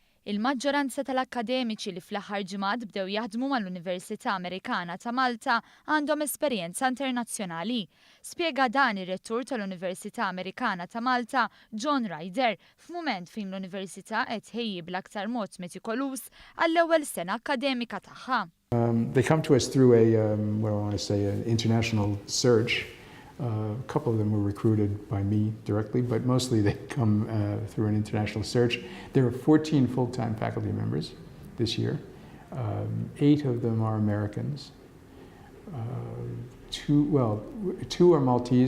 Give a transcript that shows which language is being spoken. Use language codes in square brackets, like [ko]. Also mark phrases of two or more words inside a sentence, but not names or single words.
[mt] Il-maġġoranza tal-akkademiċi li fl-aħħar ġimgħat bdew jaħdmu mal-Università Amerikana ta' Malta għandhom esperjenza internazzjonali. Spjega dan ir-rettur tal-Università Amerikana ta' Malta, John Ryder, f'mument fejn l-Università qed tħejji bl-aktar mod metikolus għall-ewwel sena akkademika tagħha. [en] They come to us through an international search. A couple of them were recruited by me directly, but mostly they come through an international search. There are 14 full-time faculty members this year. 8 of them are Americans. Two are Maltese.